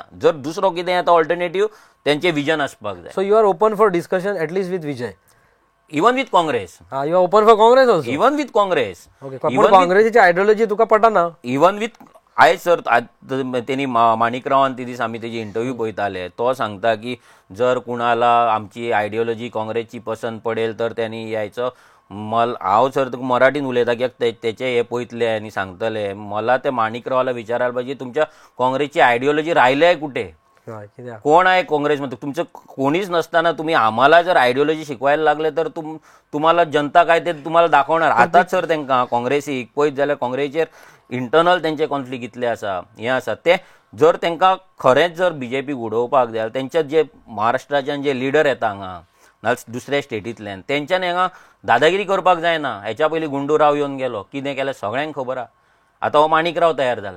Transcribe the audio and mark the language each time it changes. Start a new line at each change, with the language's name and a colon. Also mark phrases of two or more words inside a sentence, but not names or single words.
Konkani: जर दुसरो कितें येता ऑल्टरनेटीव तेंचें विजन आसपाक जाय.
English: so you are open for discussion atleast with Vijay. even with Congress. you are open for Congress also. even with Congress.
Konkani: काँग्रेसीची आयडियोलॉजी तुका पटना.
English: even with
Konkani: आयज सर तेणी माणिकरावान ती दीस आमी तेजी इंटरव्यू पळयताले, तो सांगता की
Marathi: जर कुणाला आमची आयडियोलॉजी काँग्रेसची पसंत पडेल तर त्यांनी यायचं.
Konkani: हांव सर तुका मराठीन उलयता कित्याक तेचे हे पळयतले आनी सांगतले.
Marathi: मला ते माणिकरावाला विचारायला पाहिजे तुमच्या काँग्रेसची आयडियोलॉजी राहिल्या कुठे, कोण आहे काँग्रेसमध्ये. तुमचं कोणीच नसताना तुम्ही आम्हाला जर आयडियोलॉजी शिकवायला लागले तर तुम्हाला जनता काय ते तुम्हाला दाखवणार.
Konkani: आताच सर तांकां काँग्रेसीक पळयत जाल्यार काँग्रेसीचेर इंटरनल तेंचे कॉन्फ्लिक्ट इतले आसा, हें आसा ते जर तांकां खरेंच जर बीजेपी उडोवपाक जाय तेंचे जे महाराष्ट्राच्यान जे लिडर येता हांगा नाल्यार दुसऱ्या स्टेटींतल्यान तेंच्यानी हांगा दादागिरी करपाक जायना. हेच्या पयलीं गुंडूराव येवन गेलो, कितें केलें सगळ्यांक खबर आहा. आतां हो माणिकराव तयार जाला.